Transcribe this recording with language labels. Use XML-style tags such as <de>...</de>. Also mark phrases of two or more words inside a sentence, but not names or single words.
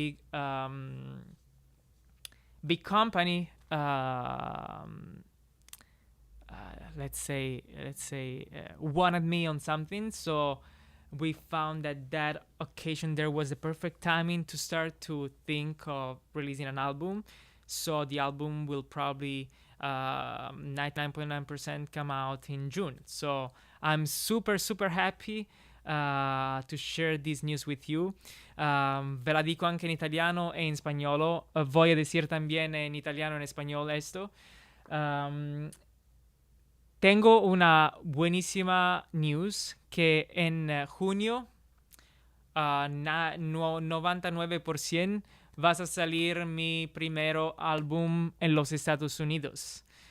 <en>company, let's say wanted me on something, so we found that occasion there was the perfect timing to start to think of releasing an album. So the album will probably 99.9% come out in June. So I'm super happy to share this news with you.</en> <it>Ve la dico anche in italiano e in spagnolo.</it> <es>Voy a decir también en italiano y en español esto. Tengo una buenísima news que en junio 99% vas a salir mi primero álbum en los Estados Unidos.</es>